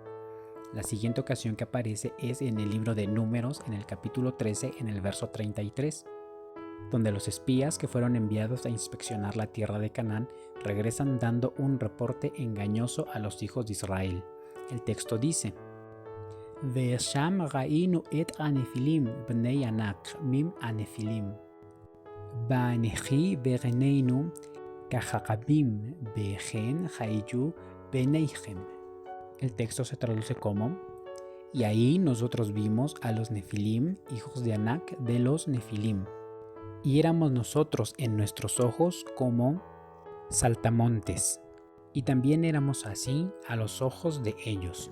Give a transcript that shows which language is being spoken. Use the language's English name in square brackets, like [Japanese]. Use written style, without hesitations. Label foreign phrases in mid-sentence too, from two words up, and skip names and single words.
[Spanish] La siguiente ocasión que aparece es en el libro de Números, en el capítulo 13, en el verso 33, donde los espías que fueron enviados a inspeccionar la tierra de Canaán regresan dando un reporte engañoso a los hijos de Israel. El texto dice: [Hebrew] ושם ראינו את הנפילים בני ענק מן הנפלים ונהי בעינינו כחגבים וכן היינו בעיניהם. [Spanish] El texto se traduce como: y ahí nosotros vimos a los nefilim, hijos de Anak de los nefilim, y éramos nosotros en nuestros ojos como saltamontes, y también éramos así a los ojos de ellos.